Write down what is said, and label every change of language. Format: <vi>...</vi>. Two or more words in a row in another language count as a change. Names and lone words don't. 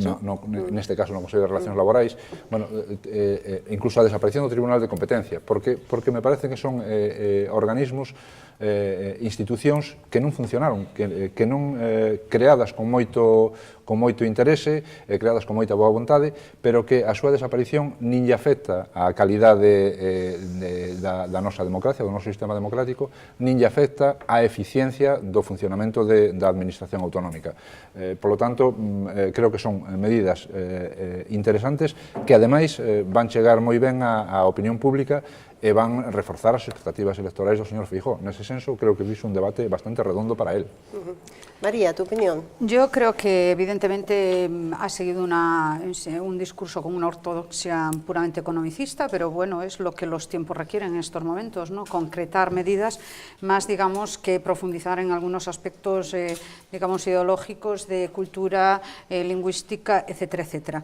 <gl>neste caso no Consello de Relaciones Laborais, incluso a desaparición do Tribunal de Competencia, porque me parece que son organismos, institucións que non funcionaron, que non creadas con moito interese, creadas con moita boa vontade, pero que a súa desaparición nin lle afecta a calidade da nosa democracia, do noso sistema democrático, nin lle afecta a eficiencia do funcionamento da administración autonómica.</gl> <es>Por lo tanto,</es> <gl>creo que son medidas interesantes que, ademais, van chegar moi ben á opinión pública e van reforzar as expectativas electorais do señor Feijóo. Nese senso, creo que fixe un debate bastante redondo para él.</gl> <es>María, tu opinión. Yo creo que evidentemente ha seguido un discurso con una ortodoxia puramente economicista, pero bueno, es lo que los tiempos requieren en estos momentos, ¿no? Concretar medidas más, digamos, que profundizar en algunos aspectos, digamos, ideológicos, de cultura, lingüística, etcétera, etcétera.</es>